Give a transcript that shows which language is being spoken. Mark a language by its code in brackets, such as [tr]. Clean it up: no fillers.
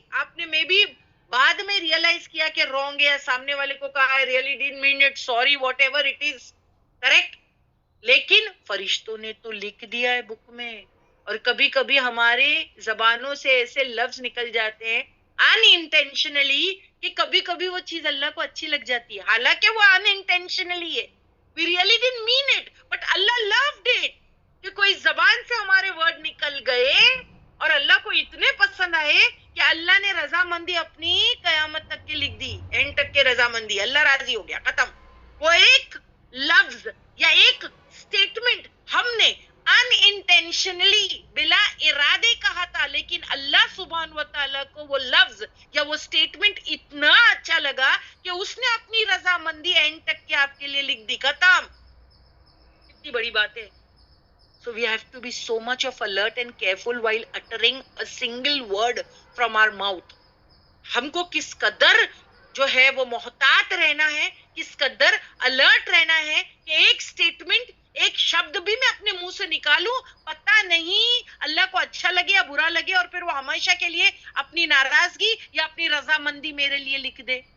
[ur] آپ نے میں بھی بعد میں ریئلائز کیا کہ رونگ ہے, سامنے والے کو کہا [en] I really didn't mean it, sorry, whatever it is, correct. [ur] لیکن فرشتوں نے تو لکھ دیا ہے بک میں. اور کبھی کبھی ہمارے زبانوں سے ایسے لفظ نکل جاتے ہیں ان انٹینشنلی کہ کبھی کبھی وہ چیز اللہ کو اچھی لگ جاتی ہے, حالانکہ وہ ان انٹینشنلی ہے. [en] We really didn't mean it, but Allah loved it. [ur] کہ کوئی زبان سے ہمارے ورڈ نکل گئے اور اللہ کو اتنے پسند آئے کہ اللہ نے رضامندی اپنی قیامت تک کی لکھ دی, اینڈ تک کے رضامندی, اللہ راضی ہو گیا, ختم. وہ ایک لفظ یا ایک سٹیٹمنٹ ہم نے ان انٹینشنلی بلا ارادے کہا تھا, لیکن اللہ سبحان و تعالیٰ کو وہ لفظ یا وہ سٹیٹمنٹ اتنا اچھا لگا کہ اس نے اپنی رضامندی اینڈ تک کے آپ کے لیے لکھ دی, ختم. کتنی بڑی بات ہے. [en] So we have to be so much of alert and careful while uttering a single word from our mouth. [ur] ہم کو کس قدر جو ہے وہ محتاط رہنا ہے, کس قدر الرٹ رہنا ہے کہ ایک سٹیٹمنٹ, ایک شبد بھی میں اپنے منہ سے نکالوں, پتہ نہیں اللہ کو اچھا لگے یا برا لگے, اور پھر وہ ہمیشہ کے لیے اپنی ناراضگی یا اپنی رضامندی میرے لیے لکھ دے.